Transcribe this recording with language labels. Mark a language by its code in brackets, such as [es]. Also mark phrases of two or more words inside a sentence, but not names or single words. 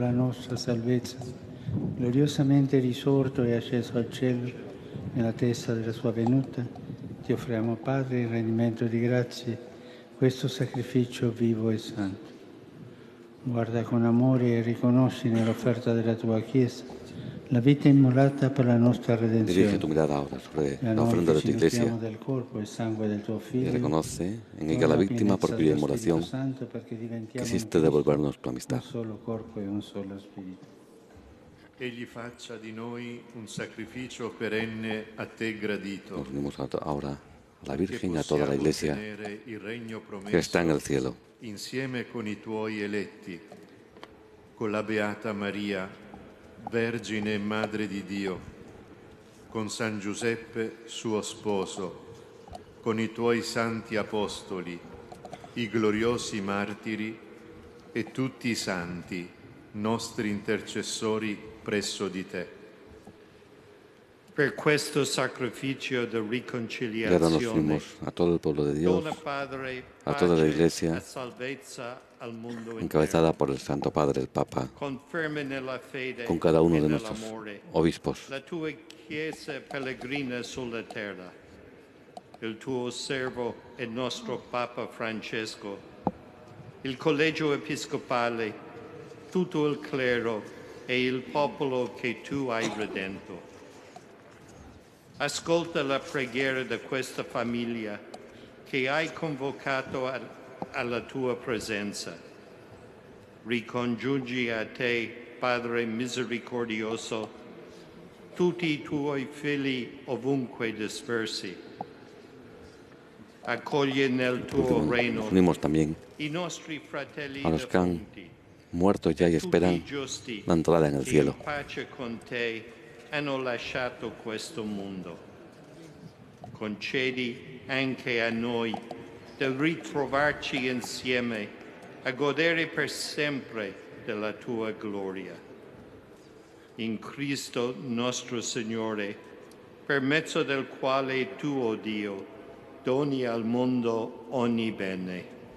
[it] la nostra salvezza, gloriosamente risorto e asceso al cielo nell'attesa della sua venuta, ti offriamo, Padre, in rendimento di grazie, questo sacrificio vivo e santo. Guarda con amore e riconosci nell'offerta della tua Chiesa la vita immolata per la nostra redenzione. [es] Dirige tu mirada ahora sobre la ofrenda de tu iglesia [it] del corpo e sangue del tuo Figlio, [es] y reconoce en ella la víctima por cuya inmolación quisiste devolvernos tu amistad. [it] un solo corpo e un solo Spirito. Egli faccia di noi un sacrificio perenne a te gradito. [es] Nos unimos ahora a la Virgen y a toda la iglesia que está en el cielo. [it] Insieme con i tuoi eletti, con la Beata Maria, Vergine e Madre di Dio, con San Giuseppe, suo sposo, con i tuoi santi apostoli, i gloriosi martiri e tutti i santi, nostri intercessori presso di te. Per questo sacrificio di [es] Y ahora nos [it] riconciliazione, [es] unimos a todo el pueblo de Dios, [it] dona, Padre, [es] a toda la [it] pace [es] Iglesia, [it] e salvezza al mondo [es] encabezada por el Santo Padre, el Papa, [it] conferma nella fede [es] con cada uno [it] e [es] de nuestros [it] nell'amore [es] obispos. [it] la tua Chiesa pellegrina sulla terra, il tuo servo e nostro Papa Francesco, il collegio episcopale, tutto il clero e il popolo che tu hai redento. Ascolta la preghiera di questa famiglia che hai convocato alla tua presenza. Ricongiungi a te, Padre misericordioso, tutti i tuoi figli ovunque dispersi. Accoglie nel tuo reino [es] Unimos también [it] i nostri fratelli [es] a los que han [it] defunti, [es] muerto ya y esperan [it] tutti i giusti [es] la entrada en el [it] che [es] cielo. [it] in pace con te hanno lasciato questo mondo. concedi anche a noi di ritrovarci insieme a godere per sempre della tua gloria. In Cristo nostro Signore, per mezzo del quale tu, o Dio, doni al mondo ogni bene.